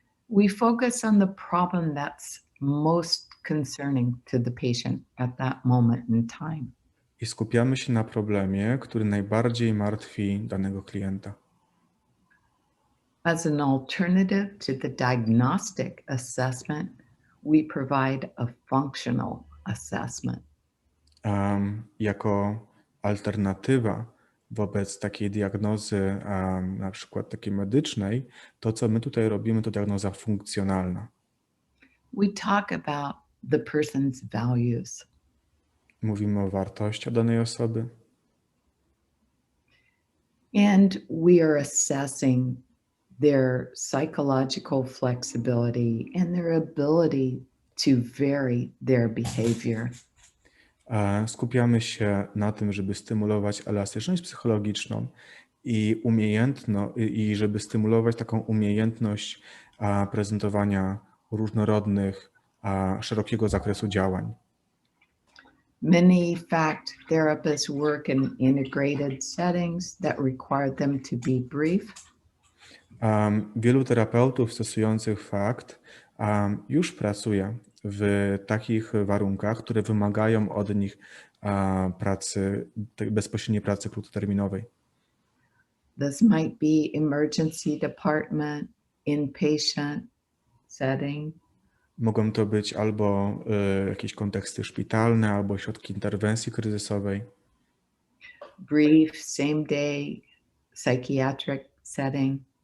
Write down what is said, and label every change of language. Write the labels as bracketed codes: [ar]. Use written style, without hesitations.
[en] We focus on the problem that's most concerning to the patient at that moment in time. [pl] I skupiamy się na problemie, który najbardziej martwi danego klienta. [en] As an alternative to the diagnostic assessment, we provide a functional assessment. [pl] Jako alternatywa wobec takiej diagnozy, na przykład takiej medycznej, to co my tutaj robimy, to diagnoza funkcjonalna. [en] We talk about the person's values. [pl] Mówimy o wartościach danej osoby [en] And we are assessing their psychological flexibility and their ability to vary their behavior. [pl] Skupiamy się na tym, żeby stymulować elastyczność psychologiczną i żeby stymulować taką umiejętność prezentowania różnorodnych, szerokiego zakresu działań. [en] Many fact therapists work in integrated settings that require them to be brief. [pl] Wielu terapeutów stosujących fakt już pracuje w takich warunkach, które wymagają od nich pracy, bezpośredniej pracy krótkoterminowej. [en] This might be emergency department, inpatient setting. [pl] Mogą to być albo jakieś konteksty szpitalne, albo środki interwencji kryzysowej. [en] Brief, same day psychiatric setting.